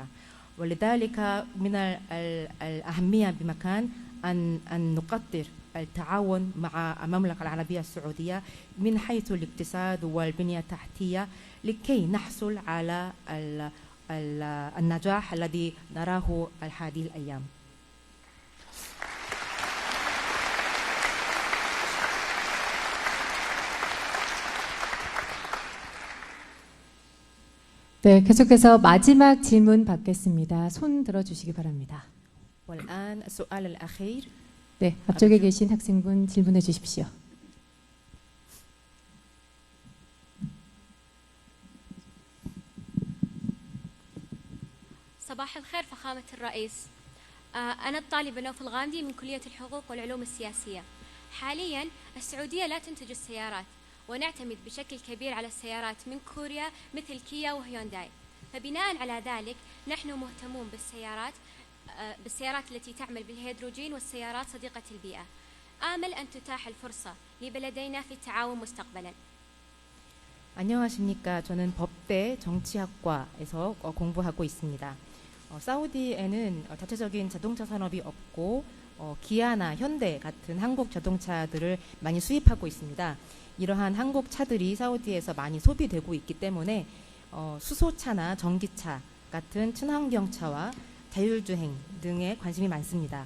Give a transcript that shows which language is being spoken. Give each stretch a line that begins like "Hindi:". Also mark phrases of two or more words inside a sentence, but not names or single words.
Arabic: ولذلك من الأهمية بمكان أن نقدر التعاون مع المملكة العربية السعودية من حيث الاقتصاد والبنية التحتية لكي نحصل على النجاح الذي نراه هذه الأيام.
Korean: 네, 계속해서 마지막 질문 받겠습니다. 손 들어주시기 바랍니다.
Arabic: والآن السؤال الأخير.
Korean: 네, 앞쪽에 계신 학생분 질문해 주십시오.
Arabic: صباح الخير فخامة الرئيس. أنا الطالبة نوف الغامدي من كلية الحقوق والعلوم السياسية. حاليا السعودية لا تنتج السيارات، ونعتمد بشكل كبير على السيارات من كوريا مثل كيا وهيونداي. فبناء على ذلك نحن مهتمون بالسيارات التي تعمل بالهيدروجين والسيارات صديقة البيئة. آمل أن تتاح الفرصة لبلدينا في التعاون مستقبلا.
Korean: 안녕하십니까. 저는 법대 정치학과에서 공부하고 있습니다. 사우디에는 자체적인 자동차 산업이 없고 기아나 현대 같은 한국 자동차들을 많이 수입하고 있습니다. 이러한 한국 차들이 사우디에서 많이 소비되고 있기 때문에 수소차나 전기차 같은 친환경차와 자율주행 등에 관심이 많습니다.